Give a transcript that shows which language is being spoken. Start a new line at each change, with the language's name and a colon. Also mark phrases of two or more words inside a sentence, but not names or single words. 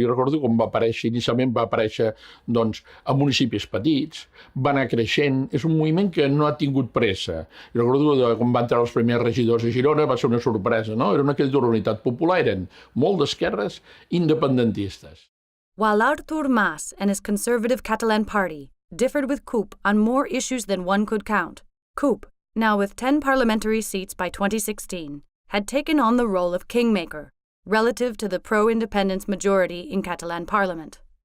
Catalan: Jo recordo com va aparèixer, inicialment va aparèixer a municipis petits, va anar creixent, és un moviment que no ha tingut pressa. Jo recordo quan van entrar els primers regidors a Girona va ser una sorpresa, no? Era una candidata d'unitat popular, eren molt d'esquerres independentistes.
English: While Artur Mas and his conservative Catalan party differed with CUP on more issues than one could count, CUP, now with 10 parliamentary seats by 2016, had taken on the role of kingmaker relative to the pro-independence majority in Catalan parliament.